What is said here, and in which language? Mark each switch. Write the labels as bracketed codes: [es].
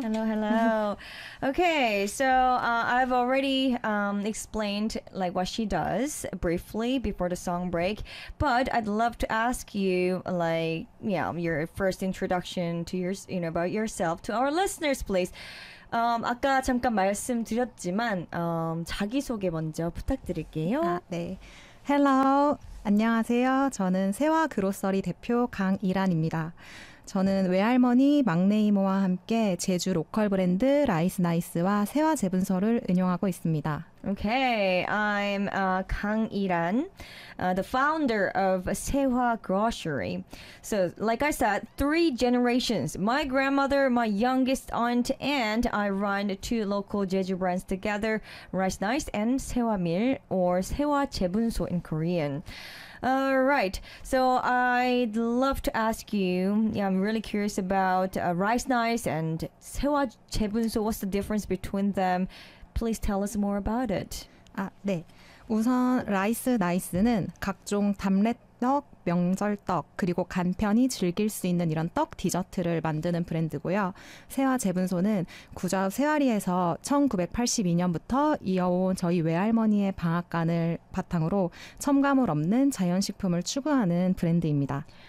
[en] Hello, hello. Okay, so I've already explained like what she does briefly before the song break, but I'd love to ask you, like, yeah, your first introduction to yours, you know, about yourself to our listeners, please. [ko] 아까 잠깐 말씀드렸지만 자기소개 먼저 부탁드릴게요. 아, 네. Hello, 안녕하세요. 저는 세화 그로서리 대표 강이란입니다. 저는 외할머니, 막내 이모와 함께 제주 로컬 브랜드 라이스 나이스와 세화 재분서를 운영하고 있습니다. [en] Okay, I'm Kang Iran, the founder of Sehwa Grocery. So, like I said, three generations. My grandmother, my youngest aunt, and I run two local Jeju brands together, Rice Nice and Sehwa Mil, or Sehwa Jaebunso in Korean. Alright, so I'd love to ask you, I'm really curious about Rice Nice and Sehwa Jaebunso. What's the difference between them? Please tell us more about it. [ko] 아, 네. 우선 라이스 나이스는 각종 담레떡, 명절떡, 그리고 간편히 즐길 수 있는 이런 떡 디저트를 만드는 브랜드고요. 세화 재분소는 구좌 세화리에서 1982년부터 이어온 저희 외할머니의 방앗간을 바탕으로 첨가물 없는 자연식품을 추구하는 브랜드입니다.